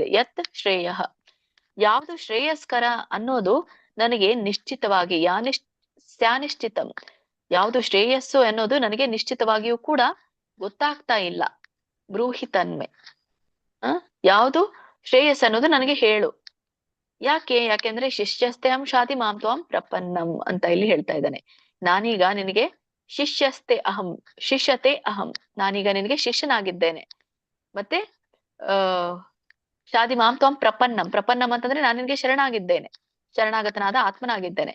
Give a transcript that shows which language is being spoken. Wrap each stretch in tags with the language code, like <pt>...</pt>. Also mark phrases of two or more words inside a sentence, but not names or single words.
<sa>ಯತ್ ಶ್ರೇಯ,</sa> <kn>ಯಾವುದು ಶ್ರೇಯಸ್ಕರ ಅನ್ನೋದು ನನಗೆ ನಿಶ್ಚಿತವಾಗಿ, ಸ್ಯಾನಿಶ್ಚಿತಂ, ಯಾವುದು ಶ್ರೇಯಸ್ಸು ಅನ್ನೋದು ನನಗೆ ನಿಶ್ಚಿತವಾಗಿಯೂ ಕೂಡ ಗೊತ್ತಾಗ್ತಾ ಇಲ್ಲ.</kn> <sa>ಬ್ರೂಹಿ ತನ್ಮೇ,</sa> <kn>ಯಾವುದು ಶ್ರೇಯಸ್ ಅನ್ನೋದು ನನಗೆ ಹೇಳು.</kn> <sa>ಯಾಕೆಂದ್ರೆ ಶಿಷ್ಯಸ್ತೆ ಅಹಂ ಶಾಧಿ ಮಾಂ ತ್ವಾಂ ಪ್ರಪನ್ನಂ</sa> <kn>ಅಂತ ಇಲ್ಲಿ ಹೇಳ್ತಾ ಇದ್ದಾನೆ. ನಾನೀಗ ನಿನಗೆ</kn> <sa>ಶಿಷ್ಯಸ್ತೆ ಅಹಂ, ಶಿಷ್ಯತೆ ಅಹಂ,</sa> <kn>ನಾನೀಗ ನಿನಗೆ ಶಿಷ್ಯನಾಗಿದ್ದೇನೆ.</kn> <sa>ಮತ್ತೆ ಶಾದಿ ಮಾಂ ತ್ವಂ ಪ್ರಪನ್ನಂ.</sa> <kn>ಪ್ರಪನ್ನಂ ಅಂತಂದ್ರೆ ನಾನು ನಿನ್ಗೆ ಶರಣಾಗಿದ್ದೇನೆ, ಶರಣಾಗತನಾದ ಆತ್ಮನಾಗಿದ್ದೇನೆ.</kn>